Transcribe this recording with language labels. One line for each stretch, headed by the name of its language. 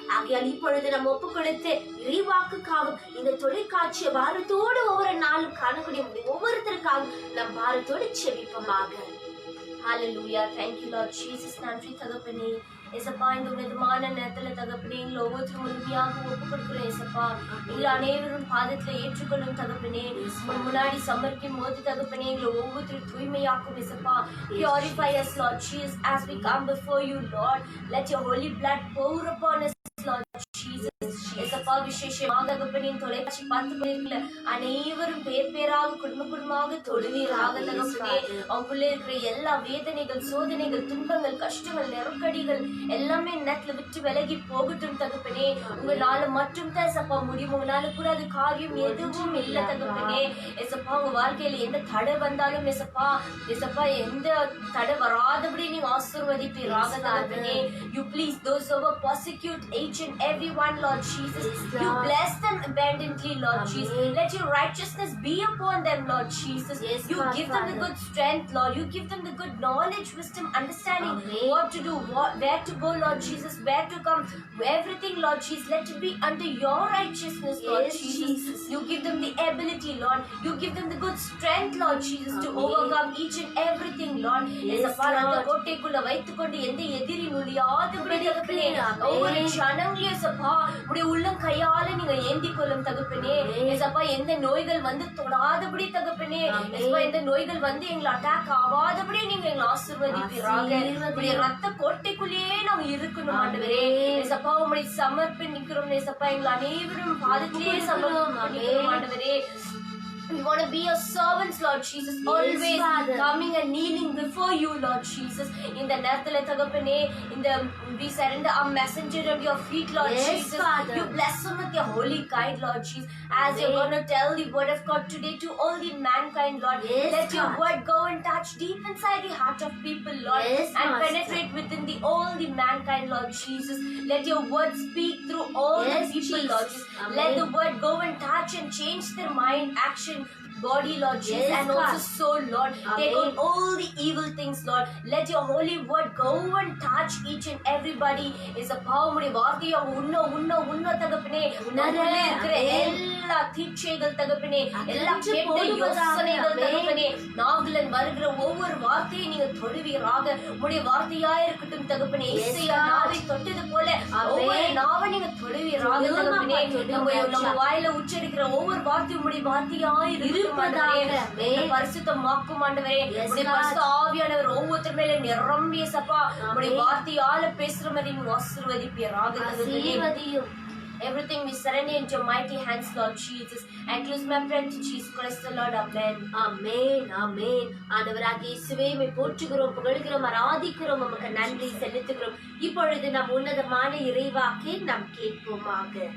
Tamil: ஆகையால் இப்பொழுது நம்ம ஒப்பு கொடுத்து இறைவாக்குக்காகவும் இந்த தொலைக்காட்சியை பாரத்தோடு ஒவ்வொரு நாளும் காணக்கூடிய ஒவ்வொருத்தருக்காகவும் நம் பாரத்தோடு செபிப்போமாக.
English: Hallelujah. Thank you, Lord Jesus.
Tamil: நன்றி தகப்பனே. ஏசப்பா இந்த உன்னதமான நேரத்துல தகப்பனே எங்களை ஒவ்வொருத்தரும் முழுமையாக ஒப்பு கொடுக்கிறோம் ஏசப்பா. எங்களை அனைவரும் பாதத்துல ஏற்றுக்கொள்ளும் தகப்பனே. முன்னாடி சமர்க்கும் போது தகப்பனே எங்களை ஒவ்வொருத்தரும் தூய்மையாக்கும் ஏசப்பா.
English: Purify us, Lord Jesus, as we come before you, Lord. Let your holy blood pour upon us, Lord Jesus.
Tamil: ஏசப்பா விசேஷமாக தகப்பனே தொலைக்காட்சி பார்த்து கொண்டிருக்கிற அனைவரும் பேர் பேராக குடும்பமாக தொழுவீராக தகப்பனே. அவங்களுக்குள்ள இருக்கிற எல்லா வேதனைகள், சோதனைகள், துன்பங்கள், கஷ்டங்கள், நெருக்கடிகள் எல்லாமே நேரத்துல விட்டு விலகி போகட்டும் தகப்பனே. உங்களால மட்டும் தான் ஏசப்பா முடியும். உங்களால கூட அது காரியம் எதுவும் இல்லை தகப்பனே. ஏசப்பா உங்க வாழ்க்கையில எந்த தடை வந்தாலும் ஏசப்பா எந்த தடை வராதபடி நீங்க ஆசீர்வதிப்பீராக தகப்பனே.
English: You please those who persecute each and every one, Lord Jesus. You bless them abundantly, Lord Jesus. Let your righteousness be upon them, Lord Jesus. You give them the good strength, Lord. You give them the good knowledge, wisdom, understanding, what to do, where to go, Lord Jesus, where to come, everything, Lord Jesus. Let it be under your righteousness, Lord Jesus. You give them the ability, Lord. You give them the good strength, Lord Jesus, to overcome each and everything, Lord.
Tamil: ஏசப்பா அந்த கோட்டைக்குள்ள வைத்துக்கொண்டு எந்த எதிரி நுழையாதபடி தகப்பனே ஒவ்வொரு க்ஷணங்களையும் ஏசப்பா உடைய உள்ளம் கையால நீங்க ஏந்தி கொள்ளும் தகப்பனே. ஏசப்பா எந்த நோய்கள் வந்து தொடாதபடி தகப்பனே. ஏசப்பா எந்த நோய்கள் வந்து எங்களை அட்டாக் ஆகாதபடி நீங்க எங்களை ஆசீர்வதிப்பீராக. உடைய ரத்த கோட்டைக்குள்ளேயே நாங்க இருக்கணும் ஆண்டவரே. ஏசப்பா உம்முடைய சமர்ப்பணிக்கிறோம் ஏசப்பா. எங்களை அனைவரும் பாதத்திலே சமர்ப்பணிக்கிறோம் ஆண்டவரே.
English: We want to be your servants, Lord Jesus, always coming and kneeling before you, Lord Jesus. In the
Tamil: நேரத்துல தகப்பனே இந்த
English: we surrender our messenger at your feet, Lord Jesus. Father. You bless him with your holy guide, Lord Jesus. As you're going to tell the word of God today to all the mankind, Lord. Let your word go and touch deep inside the heart of people, Lord, and penetrate within all the mankind, Lord Jesus. Let your word speak through all the people, Lord Jesus. Let the word go and touch and change their mind, action, body, Lord Jesus, and also soul, Lord. Take on all the evil things, Lord. Let your holy word go and touch each and everybody. Is a power
Tamil: வார்த்தையை உன்ன தகப்பனே. உன்னதே இருக்கிற எல்லா தீட்சைகள் தகப்பனே, எல்லா கெட்ட யோசனைகள் தகப்பனே, நாவிலின் வருகிற ஒவ்வொரு வார்த்தையை நீங்க தொடுவீராக. உம்முடைய வார்த்தையாய் இருக்கட்டும் தகப்பனே. இசையா நாவை தொட்டது போல ஒவ்வொரு நாவை நீங்க தொடுவீராக தகப்பனே. நம்ம வாயில உச்சரிக்கிற ஒவ்வொரு வார்த்தையும் உம்முடைய வார்த்தையாய் இருக்கட்டும். பரிசுத்தமாக்கும் ஆண்டவரே. உம்முடைய பரிசுத்த ஆவியானவர் ஒவ்வொருத்தர் மேல நிரம்பிய சப்பா உம்முடைய வார்த்தையால பேசுற மாதிரி நீங்க ஆசீர்வதிப்பீராக தகப்பனே.
English: Everything we surrender into your mighty hands, Lord Jesus. And close my prayer to Jesus Christ the Lord. Amen. Amen. Amen.
Tamil: ஆண்டவராகிய இயேசுவே உம்மை போற்றுகிறோம், புகழ்கிறோம், ஆராதிக்கிறோம், உமக்கு நன்றி செலுத்துகிறோம். இப்பொழுது நம் உன்னதமான இறைவாக்கை நாம் கேட்போமாக.